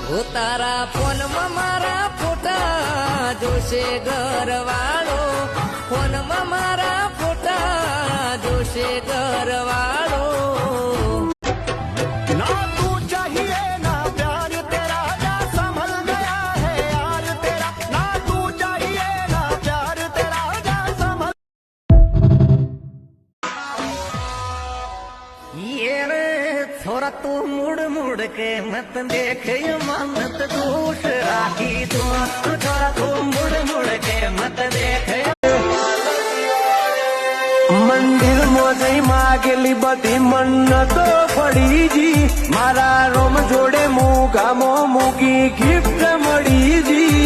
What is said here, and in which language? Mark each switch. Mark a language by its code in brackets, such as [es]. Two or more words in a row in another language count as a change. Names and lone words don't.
[gu] તારા ફોનમાં મારા ફોટા જોશે ઘરવાળો, ફોનમાં મારા ફોટા જોશે ઘરવાળો. [hi] ना तू चाहिए ना प्यार तेरा या संभल गया है यार तेरा, ना तू चाहिए ना प्यार तेरा या संभल. ये रे छोरा तू मुड़ मुड़ के मत देख ये मत दूसरा की दोस्त, छोरा तू मुड़ मुड़ के मत देख. [gu] મંદિર માં જઈ માગેલી બધી મન્નતો પડી જી, મારા રોમ જોડે મુગામો મૂકી ગિફ્ટ મળી જી.